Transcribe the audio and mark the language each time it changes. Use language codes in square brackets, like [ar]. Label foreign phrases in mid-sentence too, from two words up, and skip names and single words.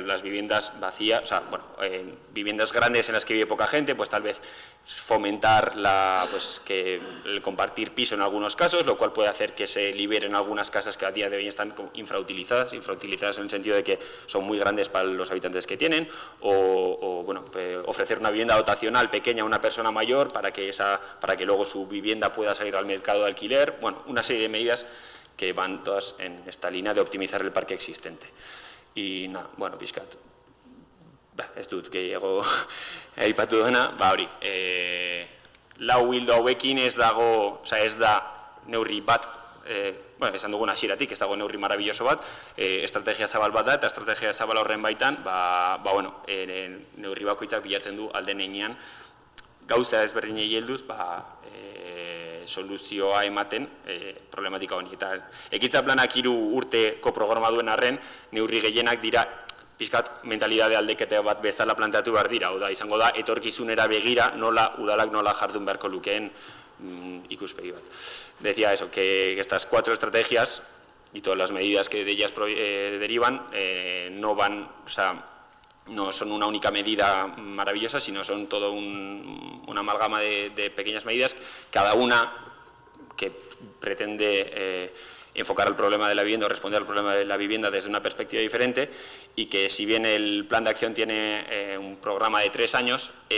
[es] Las viviendas vacías, viviendas grandes en las que vive poca gente, tal vez fomentar que el compartir piso en algunos casos, lo cual puede hacer que se liberen algunas casas que a día de hoy están infrautilizadas en el sentido de que son muy grandes para los habitantes que tienen, ofrecer una vivienda dotacional pequeña a una persona mayor para que luego su vivienda pueda salir al mercado de alquiler. Una serie de medidas que van todas en esta línea de optimizar el parque existente. Y nada, [eu] pixkat, ez dut gehiago aipatu dena, hori. Lau hildo hauekin ez da neurri bat, esan dugun hasieratik, ez dago neurri marabilloso bat, estrategia zabal bat da, eta estrategia zabal horren baitan, neurri bakoitzak bilatzen du alden heinean, gauza ezberdinei helduz, soluzioa ematen problematika honi. Eta ekintza planak 3 urteko programa duen arren, neurri gehienak dira pixkat mentalidade aldekete bat bezala planteatu behar dira, izango da etorkizunera begira udalak nola jardun beharko lukeen ikuspegi bat. [es] Decía eso, que estas 4 estrategias y todas las medidas que de ellas derivan no son una única medida maravillosa, sino son todo una amalgama de pequeñas medidas, cada una que pretende enfocar el problema de la vivienda o responder al problema de la vivienda desde una perspectiva diferente, y que si bien el plan de acción tiene un programa de 3 años,